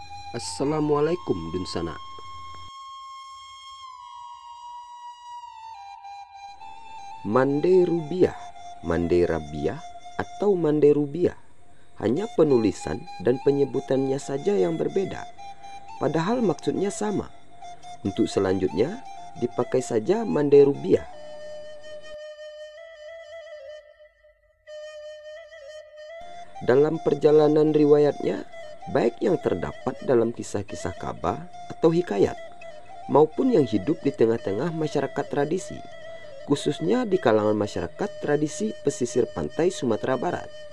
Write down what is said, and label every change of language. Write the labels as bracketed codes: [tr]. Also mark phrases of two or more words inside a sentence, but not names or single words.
[id] Assalamualaikum Dunsana. Mande Rubiah, Mande Rabiah, atau Mande Rubiah hanya penulisan dan penyebutannya saja yang berbeda, padahal maksudnya sama. Untuk selanjutnya dipakai saja Mande Rubiah. Dalam perjalanan riwayatnya, baik yang terdapat dalam kisah-kisah Ka'bah atau hikayat, maupun yang hidup di tengah-tengah masyarakat tradisi, khususnya di kalangan masyarakat tradisi pesisir pantai Sumatera Barat.